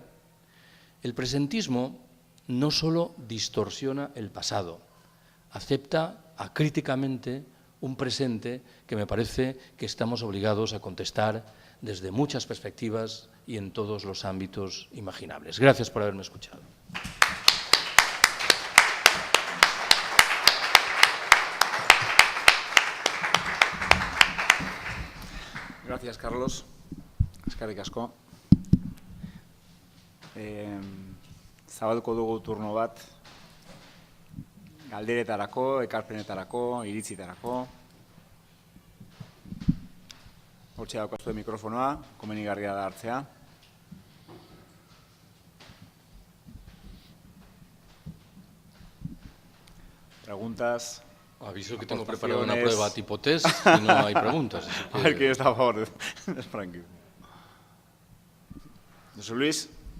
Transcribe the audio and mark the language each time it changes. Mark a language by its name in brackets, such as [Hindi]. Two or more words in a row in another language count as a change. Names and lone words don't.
[Spanish] El presentismo no solo distorsiona el pasado, acepta acríticamente un presente que me parece que estamos obligados a contestar desde muchas perspectivas y en todos los ámbitos imaginables. Gracias por haberme escuchado. Gracias, Carlos. [Basque] Eskerrik asko. Zabalduko dugu turno bat galderetarako, ekarpenetarako, iritzitarako. Hortxe daukazue mikrofonoa, komenigarria da hartzea. [Spanish] Preguntas. Aviso que tengo preparada una prueba tipo test y no hay preguntas. Así que... A ver quién está a favor de Frankie. José Luis.